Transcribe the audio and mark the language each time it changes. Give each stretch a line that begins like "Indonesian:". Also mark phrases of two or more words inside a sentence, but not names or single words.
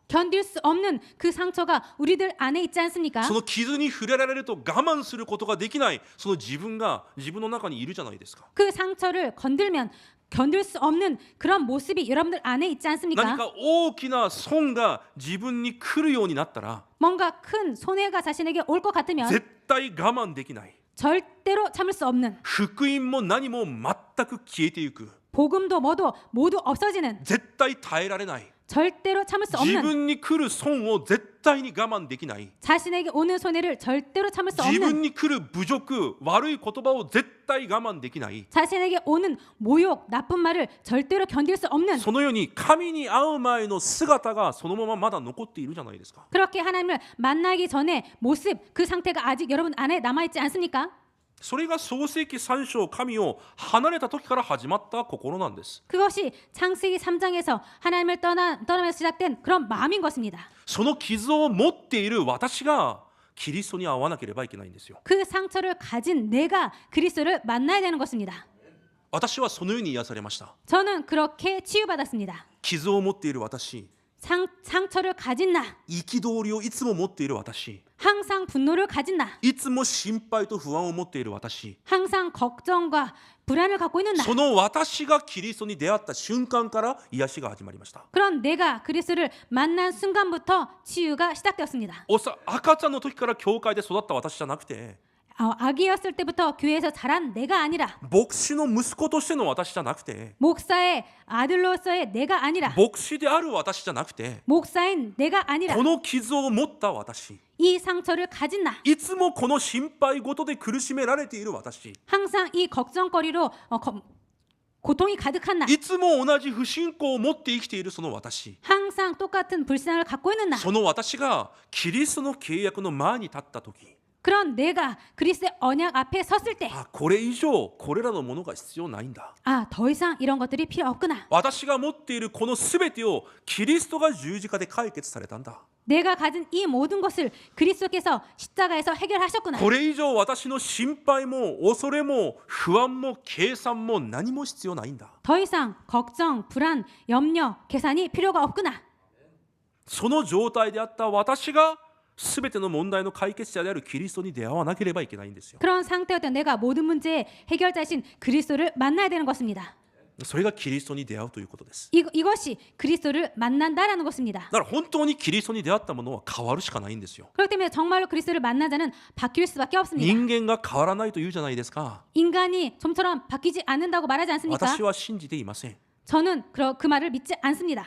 Korean: 견딜 수 없는 그 상처가 우리들 안에 있지 않습니까?
Japanese: その傷に触れられると我慢することができないその自分が自分の中にいるじゃないですか。
Korean: 그 상처를 건들면 견딜 수 없는 그런 모습이 여러분들 안에 있지
Japanese: 何
Korean: 않습니까?
Japanese: か大きな損が自分に来るようになったら
Korean: 뭔가 큰 손해가 자신에게 올 것 같으면
Japanese: 絶対我慢できない。
Korean: 절대로 참을 수 없는,
Japanese: 福音も何も全く消えていく。
Korean: 복음도 뭐도 모두 없어지는,
Japanese: 絶対耐えられない。
Korean: 절대로 참을 수
Japanese: 自
Korean: 없는,
Japanese: 分に来る損を絶対に我慢できない。
Korean: 자신에게 오는 손해를 절대로 참을 수
Japanese: 自分
Korean: 없는,
Japanese: に来る侮辱、悪い言葉を絶対我慢できない。
Korean: 자신에게 오는 모욕, 나쁜 말을 절대로 견딜 수 없는,
Japanese: そのように神に会う前の姿がそのまままだ残っているじゃないですか。
Korean: 그렇게 하나님을 만나기 전에 모습, 그 상태가 아직 여러분 안에 남아있지 않습니까?
Japanese: それが創世記3章、神を離れた時から始まった心なんです。
Korean: 그것이 창세기 3장에서 하나님을 떠나면서 시작된 그런 마음인 것입니다.
Japanese: その傷を持っている私がキリストに会わなければいけないんですよ。
Korean: 그 상처를 가진 내가 그리스도를 만나야 되는 것입니다.
Japanese: 私はそのように癒されました。
Korean: 저는 그렇게 치유받았습니다.
Japanese: 傷を持っている私、
Korean: 상처를 가진 나,
Japanese: 憤りをいつも持っている私、
Korean: 항상 분노를 가진 나,
Japanese: いつも心配と不安を持っている私、
Korean: 항상 걱정과 불안을 갖고 있는 나.
Japanese: その私がキリストに出会った瞬間から癒しが始まりました。
Korean: 그런 내가 그리스도를 만난 순간부터 치유가 시작되었습니다.
Japanese: 赤ちゃんの時から教会で育った私じゃなくて、
Korean: 아기였을 때부터 교회에서 자란 내가 아니라,
Japanese: 牧師の息子としての私じゃなくて、
Korean: 목사의 아들로서의 내가 아니라,
Japanese: 牧師である私じゃなくて、
Korean: 목사인 내가 아니라,
Japanese: この傷を持った私、
Korean: 이 상처를 가진 나,
Japanese: いつもこの心配事で苦しめられている私、
Korean: 항상 이 걱정거리로 고통이 가득한 나,
Japanese: いつも同じ不信仰を持って生きているその私、
Korean: 항상 똑같은 불신앙을 갖고 있는 나,
Japanese: その私がキリストの契約の前に立った時、
Korean: 그런 내가 그리스도의 언약 앞에 섰을 때,
Japanese: これ以上これらのものが必要ないんだ。
Korean: 더 이상 이런 것들이 필요 없구나.
Japanese: 私が持っているこの全てをキリストが十字架で解決されたんだ。
Korean: 내가 가진 이 모든 것을 그리스도께서 십자가에서 해결하셨구나.
Japanese: これ以上私の心配も恐れも不安も計算も何も必要ないんだ。
Korean: 더 이상 걱정, 불안, 염려, 계산이 필요가 없구나.
Japanese: その状態であった私が全ての問題の解決者であるキリストに出会わなければいけないんですよ。
Korean: 그런 상태였던 내가 모든 문제의 해결자이신 그리스도를 만나야 되는 것입니다.
Japanese: それがキリストに出会うということです。
Korean: 이것이 그리스도를 만난다라는 것입니다.
Japanese: だから本当にキリストに出会ったものは変わるしかないんですよ。
Korean: 그렇기 때문에 정말로 그리스도를 만난 자는 바뀔 수밖에 없습니다.
Japanese: 人間が変わらないと言うじゃないですか。
Korean: 인간이 좀처럼 바뀌지 않는다고 말하지 않습니까?
Japanese: 私は信じていません。
Korean: 저는 그 말을 믿지 않습니다.